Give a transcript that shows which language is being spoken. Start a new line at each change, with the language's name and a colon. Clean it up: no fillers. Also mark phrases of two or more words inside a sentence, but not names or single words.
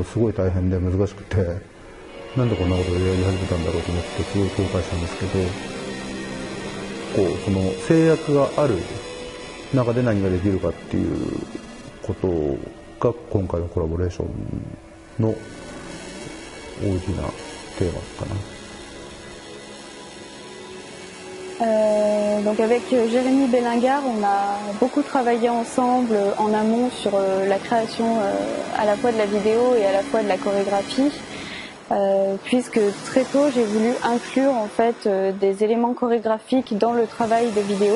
Japanese: すごい大変で難しくて、なんでこんなことをやり始めたんだろうと思ってすごい後悔したんですけど、その制約がある中で何ができるかっていうことが今回のコラボレーションの大きなテーマかな。
French: Donc avec Jérémy Bélingard, on a beaucoup travaillé ensemble en amont sur la création à la fois de la vidéo et à la fois de la chorégraphie, puisque très tôt j'ai voulu inclure en fait des éléments chorégraphiques dans le travail de vidéo.